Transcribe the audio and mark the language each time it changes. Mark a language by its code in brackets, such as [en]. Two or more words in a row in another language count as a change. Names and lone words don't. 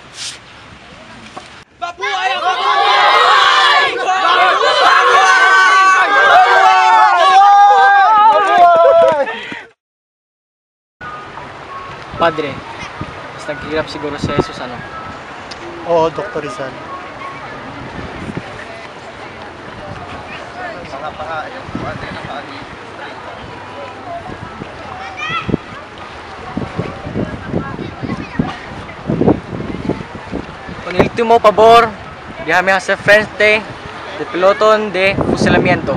[tl] Mabuhay ang Katipunan! Padre, mas naghihirap siguro si Jesus, ano? Oo, Dr. Rizal. [es] Con el último favor, déjame hacer frente del pelotón de fusilamiento.